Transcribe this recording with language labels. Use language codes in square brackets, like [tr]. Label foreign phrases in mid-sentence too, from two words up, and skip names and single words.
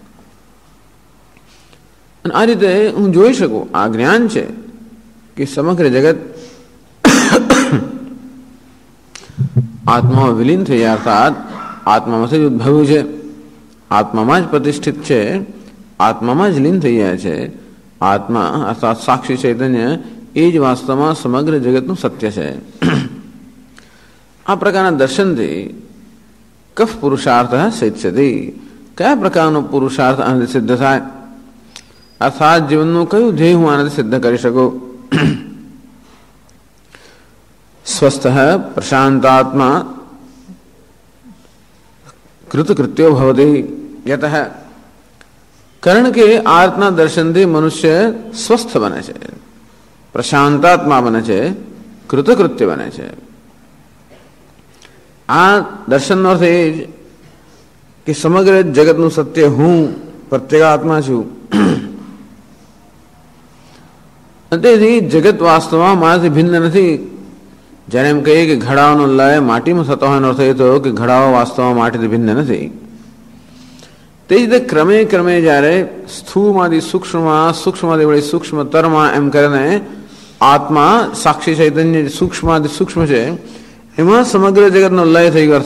[gu] અને આ રીતે હું જોઈ શકું આ જ્ઞાન છે કે સમગ્ર જગત આત્મામાં વિલીન થઈ જાય અર્થાત આત્મામાંથી જ ઉદ્ભવ્યું છે આત્મામાં જ પ્રતિષ્ઠિત છે આત્મામાં જ લીન થઈ જાય છે આત્મા અર્થાત સાક્ષી ચૈતન્ય એ જ વાસ્તવમાં સમગ્ર જગતનું સત્ય છે આ પ્રકારના દર્શનથી કફ [sa] પુરુષાર્થ સિદ્ધ્યતિ [gu] કયા પ્રકારનો પુરુષાર્થ આનાથી સિદ્ધ થાય અર્થાત જીવનનું કયું ધ્યેય હું આનાથી સિદ્ધ કરી શકું [sa] स्वस्थ प्रशांतात्मा कृतकृत्यो भवति यतः [gu] કારણ કે આત્મા દર્શન થી મનુષ્ય સ્વસ્થ બને છે પ્રશાંતાત્મા બને છે કૃતકૃત્ય બને છે આ દર્શન નો અર્થ એ કે સમગ્ર जगतનું સત્ય હું પ્રત્યેગાત્મા છું તેથી જગત વાસ્તવમાં મારાથી ભિન્ન નથી જ્યારે એમ કહીએ કે ઘડાઓનો લય માટીમાં થતો હોય એનો અર્થ એ થયો કે ઘડાઓ વાસ્તવમાં માટીથી ભિન્ન નથી તે જ રીતે ક્રમે ક્રમે જ્યારે સ્થૂળમાંથી સૂક્ષ્મમાં, સૂક્ષ્મમાંથી વળી સૂક્ષ્મતરમાં એમ કરીને આત્મા સાક્ષી ચૈતન્ય સૂક્ષ્મમાંથી સૂક્ષ્મ છે એમાં સમગ્ર જગતનો લય થઈ ગયો.